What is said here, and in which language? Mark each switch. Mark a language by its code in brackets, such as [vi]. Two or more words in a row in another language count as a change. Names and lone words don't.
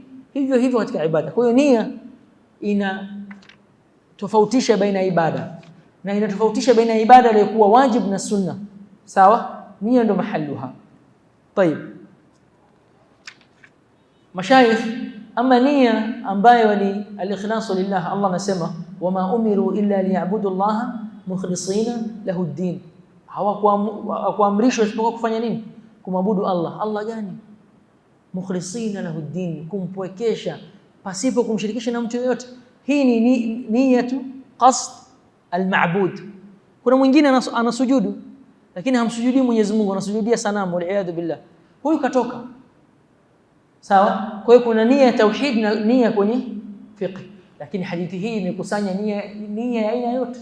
[sw] Hivyo hivyo katika ibada. Kwa hiyo nia ina tofautisha baina ya ibada, na inatofautisha baina ya ibada iliyokuwa wajib na sunna. Sawa, nia ndo mahaluha. [ar] طيب مشايخ أما [sw] nia ambayo ni [ar] الإخلاص لله, Allah anasema وما أمروا إلا ليعبدوا الله مخلصين له الدين. [sw] Hawakuamrishwa isipokuwa kufanya nini? Kumwabudu Allah. Allah gani? [ar] مخلصين له الدين, [sw] kumpwekesha pasipo kumshirikisha na mtu yoyote. Hii ni [ar] نية قصد المعبود. [sw] Kuna mwingine anasujudu lakini hamsujudii Mwenyezi Mungu, anasujudia sanamu, wal billah. Huyu katoka. Sawa? Kwa hiyo kuna nia ya tauhid na nia kwenye fiqh. Lakini hadithi hii imekusanya nia ya aina yote.